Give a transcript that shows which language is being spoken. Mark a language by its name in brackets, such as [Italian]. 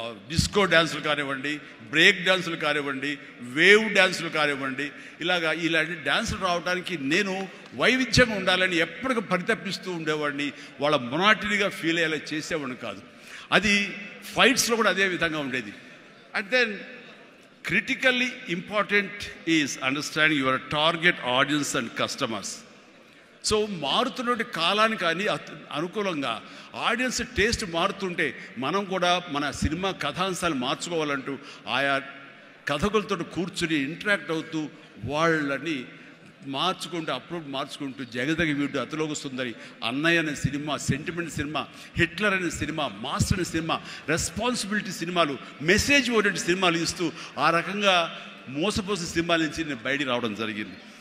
[Telugu] Disco డ్యాన్సులు కానివ్వండి, break డ్యాన్సులు కానివ్వండి, వేవ్ డ్యాన్సులు కానివ్వండి, ఇలాంటి డ్యాన్సులు రావడానికి నేను వైవిధ్యంగా ఉండాలని ఎప్పటికీ పరితపిస్తూ ఉండేవాడిని. వాళ్ళ మొనాటినిగా ఫీల్ అయ్యేలా చేసేవాడిని కాదు. అది ఫైట్స్లో కూడా అదే విధంగా ఉండేది. [English] And then critically important is understanding your target audience and customers. [Telugu] So మారుతున్నటువంటి కాలానికి కానీ అనుకూలంగా ఆడియన్స్ టేస్ట్ మారుతుంటే మనం కూడా మన సినిమా కథాంశాలు మార్చుకోవాలంటూ ఆయా కథకులతో కూర్చుని ఇంటరాక్ట్ అవుతూ వాళ్ళని మార్చుకుంటూ అప్లోడ్ మార్చుకుంటూ జగదగ వీడు అతలోకి సుందరి, అన్నయ్య అనే సినిమా, సెంటిమెంట్ సినిమా, హిట్లర్ అనే సినిమా, మాస్టర్ అనే సినిమా, రెస్పాన్సిబిలిటీ సినిమాలు, మెసేజ్ ఓరియంటెడ్ సినిమాలు ఇస్తూ ఆ రకంగా మోసపోసే సినిమాల నుంచి నేను బయటికి రావడం జరిగింది.